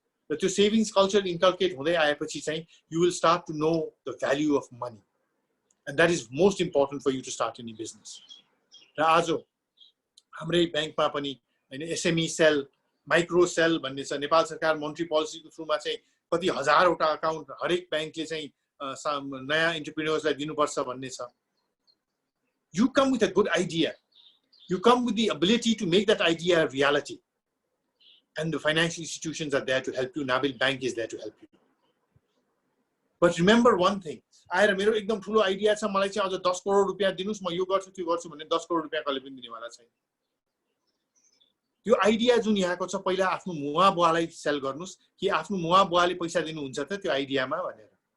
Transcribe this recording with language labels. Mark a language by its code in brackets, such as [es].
[ne] र त्यो savings culture inculcate हुँदै आएपछि चाहिँ [en] you will start to know the value of money. And that is most important for you to start any business. [ne] र आज हाम्रै ब्याङ्कमा पनि हैन एसएमई सेल, माइक्रो सेल भन्ने छ. नेपाल सरकार मन्ट्री पोलिसीको थ्रुमा चाहिँ कति हजारवटा अकाउन्ट हरेक ब्याङ्कले चाहिँ नयाँ एन्टरप्रेन्योर्सलाई दिनुपर्छ भन्ने छ. [en] You come with a good idea. You come with the ability to make that idea a reality. And the financial institutions are there to help you. Nabil Bank is there to help you. But remember one thing. [ne] आएर मेरो एकदम ठुलो idea छ, मलाई चाहिँ अझ 10 करोड रुपैयाँ दिनुस्, म यो गर्छु त्यो गर्छु भन्ने 10 करोड रुपैयाँ कहिले पनि दिनेवाला छैन. त्यो आइडिया जुन यहाँको छ, पहिला आफ्नो मुवा बुवालाई सेल गर्नुस् कि आफ्नो मुवा बुवाले पैसा दिनुहुन्छ त त्यो आइडियामा भनेर.